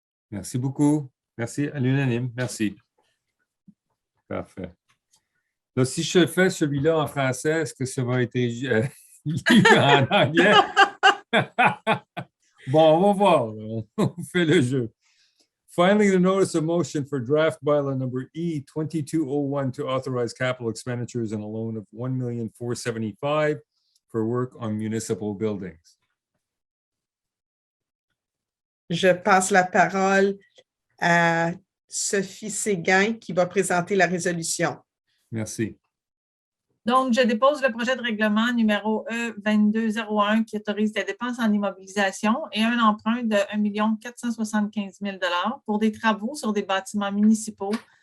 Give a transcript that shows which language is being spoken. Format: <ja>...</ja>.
<fr>Merci beaucoup. Merci à l'unanime. Merci. Parfait. Là, si je fais celui-là en français, est-ce que ça va être lu en anglais? Bon, on va voir. On fait le jeu.</fr> <en>Finally, the notice of motion for draft bylaw number E2201 to authorize capital expenditures and a loan of $1,475,000 for work on municipal buildings.</en> <fr>Je passe la parole à Sophie Séguin qui va présenter la résolution. Merci. Donc, je dépose le projet de règlement numéro E2201 qui autorise des dépenses en immobilisation et un emprunt de 1 475 000 $ pour des travaux sur des bâtiments municipaux.</fr>